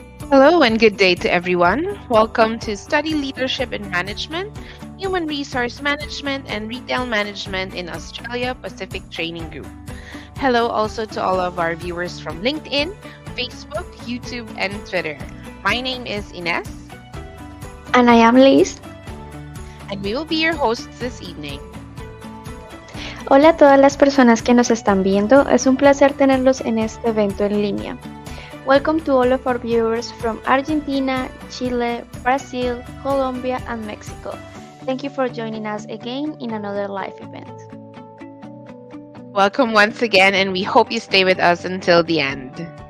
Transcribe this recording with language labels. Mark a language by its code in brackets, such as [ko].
[en] Hello and good day to everyone. Welcome to Study Leadership and Management, Human Resource Management, and Retail Management in Australia Pacific Training Group. Hello also to all of our viewers from LinkedIn, Facebook, YouTube, and Twitter. My name is Ines, And I am Liz. and we will be your hosts this evening. [es] Hola a todas las personas que nos están viendo. Es un placer tenerlos en este evento en línea. [en] Welcome to all of our viewers from Argentina, Chile, Brazil, Colombia, and Mexico. Thank you for joining us again in another live event. Welcome once again, and we hope you stay with us until the end.